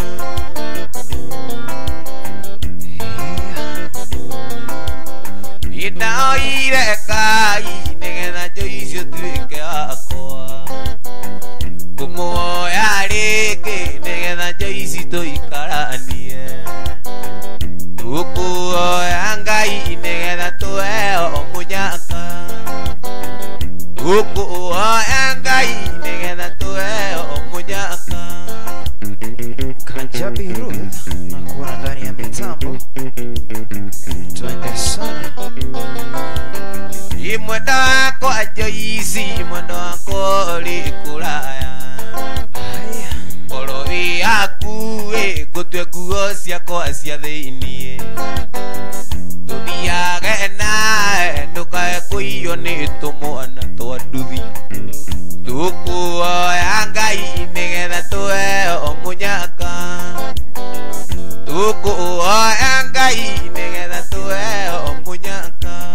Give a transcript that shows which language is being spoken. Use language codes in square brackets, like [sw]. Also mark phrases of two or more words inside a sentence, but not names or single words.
[ki] ndaoire Ngai nĩgetha njũ icio tuĩke akwa kũmuoya rĩngĩ nĩgetha njũ ici tũikaranie tũkuoya Ngai nĩgetha tũheo mũnyaka tũkuoya Ngai nĩgetha tũheo mũnyaka [sw] Kajabi Ruth nakuona ndani ya mitambo twende sana [ki] mwendo wakwa Joyce mwendo wakwa ũrĩ kũraya korobi yaku ngũtue nguo ciakwa cia thĩiniĩ tũthiage nawe ndũkae kũiywo nĩ tũmwana twa nduthi tũkuoya Ngai nĩgetha tũheo mũnyaka tũkuoya Ngai nĩgetha tũheo mũnyaka